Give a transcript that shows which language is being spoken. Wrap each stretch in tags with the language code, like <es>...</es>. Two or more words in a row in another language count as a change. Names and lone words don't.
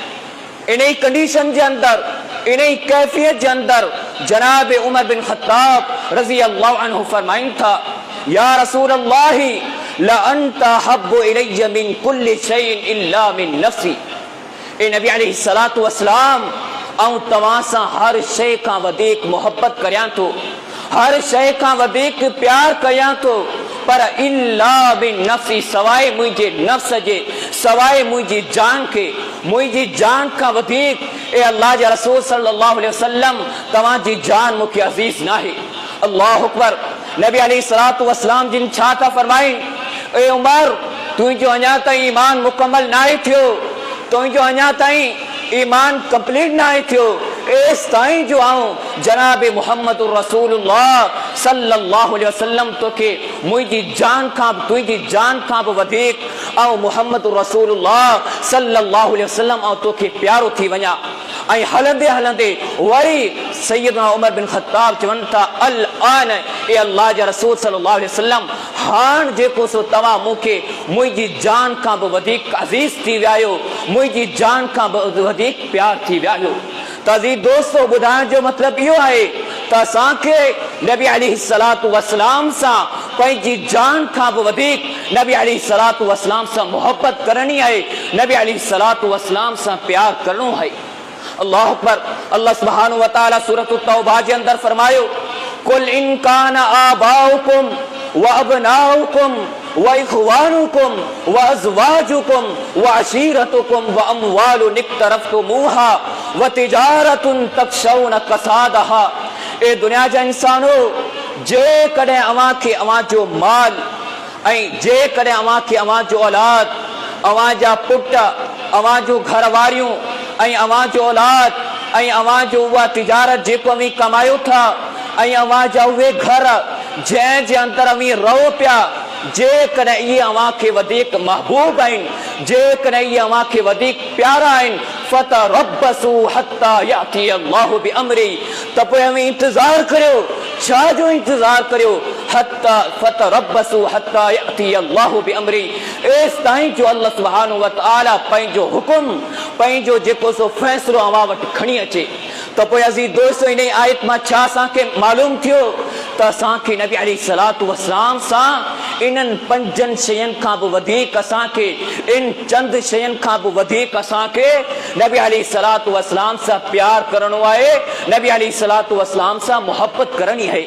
<sd>इन कंडीशन के अंदर, इन कैफियत के अंदर जनाब उमर बिन ख़त्ताब</sd> <ar>رضي الله عنه</ar> <sd>फरमाइन था,</sd> <ar>يا رسول الله لأنت أحب إلي من كل شيء إلا من نفسي.</ar> <sd>ए नबी</sd> <ar>عليه الصلاة والسلام</ar> <sd>आऊं तवां सां हर शइ खां वधीक मोहब्बत करियां थो, हर शइ खां वधीक प्यार करियां थो, पर</sd> <ar>إلا من نفسي,</ar> <sd>सवाइ मुंहिंजे नफ्स जे, सवाइ मुंहिंजी जान खे, मुंहिंजी जान खां वधीक ए अल्लाह जे रसूल</sd> <ar>صلى الله عليه وسلم</ar> <sd>तव्हांजी जान मूंखे अज़ीज़ नाहे।</sd> <ar>الله أكبر.</ar> <sd>नबी</sd> <ar>عليه الصلاة والسلام</ar> <sd>जिन छा था फरमाइन, ए उमर तुंहिंजो अञा ताईं ईमान मुकम्मल नाहे थियो, तुंहिंजो अञा ताईं ईमान कंप्लीट नाहे थियो। एस ताईं जो आऊं जनाब मुहम्मद</sd> <ar>رسول الله صلى الله عليه وسلم</ar> <sd>तोखे मुंहिंजी जान खां, तुंहिंजी जान खां बि वधीक ऐं मुहम्मद</sd> <ar>رسول الله صلى الله عليه وسلم</ar> <sd>ऐं तोखे प्यारो थी वञा। ऐं हलंदे हलंदे वरी सैयदना उमर बिन ख़त्ताब चवनि था,</sd> <ar>الآن</ar> <sd>ए अल्लाह जा रसूल</sd> <ar>صلى الله عليه وسلم,</ar> <sd>हाण जेको सो तव्हां मूंखे मुंहिंजी जान खां बि वधीक अज़ीज़ थी विया आहियो, मुंहिंजी जान खां बि वधीक प्यार थी विया आहियो। त अज़ीज़ दोस्तों, ॿुधाइण जो मतिलबु इहो आहे त असांखे नबी</sd> <ar>عليه الصلاة والسلام</ar> <sd>सां पंहिंजी जान खां बि वधीक नबी</sd> <ar>عليه الصلاة والسلام</ar> <sd>सां मोहब्बत करणी आहे, नबी</sd> <ar>عليه الصلاة والسلام</ar> <sd>सां प्यार करणो आहे।</sd> <ar>الله أكبر الله سبحانه وتعالى</ar> <sd>सूरत तौबा जे अंदर फरमायो,</sd> <ar>قل إن كان آباؤكم وأبناؤكم وإخوانكم وأزواجكم وعشيرتكم وأموال اقترفتموها وتجارة تخشون كسادها.</ar> <sd>ए दुनिया जा इंसानो, जे कॾहिं अवां खे अवां जो माल ऐं जे कॾहिं अवां खे अवां जो औलाद, अवां जा पुट, अवां जो घर वारियूं ऐं अवां जो औलाद ऐं अवां जो उहा तिजारत जेको अवी कमायो था ऐं अवां जा उहे घर जंहिं जे अंदरि अवी रहो पिया, जेकॾहिं इहे अवां खे वधीक महबूब आहिनि, जेकॾहिं इहे अवां खे वधीक प्यारा आहिनि,</sd> <ar>فتربصوا حتى يأتي الله بأمره,</ar> <sd>त पोइ अवी इंतज़ार करियो। छा जो इंतज़ार करियो?</sd> <ar>حتى فتربصوا حتى يأتي الله بأمره,</ar> <sd>एस ताईं जो अल्लाह</sd> <ar>سبحانه وتعالى</ar> <sd>पंहिंजो हुकुम, पंहिंजो जेको सो फ़ैसिलो अवां वटि खणी अचे। त पोइ अज़ीज़ दोस्तों, इन आयत मां छा असांखे मालूम थियो त असांखे नबी</sd> <ar>عليه الصلاة والسلام</ar> <sd>सां इन्हनि पंजनि शयुनि खां बि वधीक असांखे, इन चंद शयुनि खां बि वधीक असांखे नबी</sd> <ar>عليه الصلاة والسلام</ar> <sd>सां प्यार करणो आहे, नबी</sd> <ar>عليه الصلاة والسلام</ar> <sd>सां मोहब्बत करणी आहे।</sd>